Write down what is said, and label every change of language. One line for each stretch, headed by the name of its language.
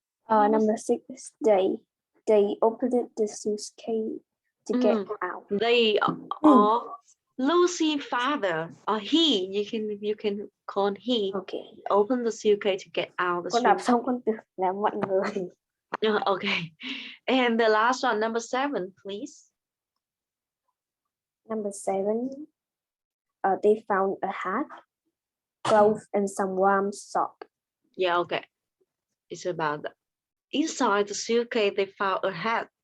English: Number 6, they opened the suitcase to get out. They are Lucy's father, or he. You can call he. Okay. Open the suitcase to get out the
Vietnamese: Con đọc xong con tưởng là mọi người.
English: Okay. And the last one, number 7, please. Number 7, they found a hat, clothes, and some warm sock. Yeah, okay. It's about that. Inside the suitcase, they found a hat,